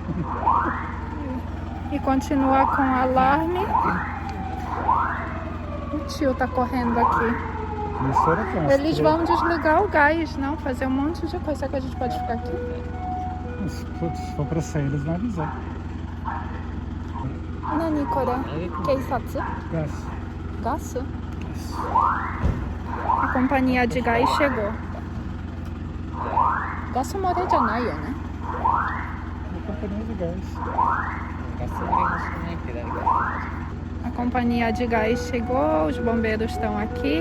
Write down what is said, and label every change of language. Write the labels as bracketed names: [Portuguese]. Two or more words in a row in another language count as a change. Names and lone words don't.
[Portuguese] E continua com o alarme. O tio tá correndo aqui. Começou a criança. Eles vão desligar o gás, não? Fazer um monte de coisa. Será que a gente pode ficar aqui? Se for pra sair, eles vão avisar. [Japanese] 何、これ?警察? [Portuguese] Gás. Gás? A companhia de gás chegou. [Japanese] ガス漏れじゃないよね? [Portuguese] A companhia de gás. A companhia de gás chegou, os bombeiros estão aqui.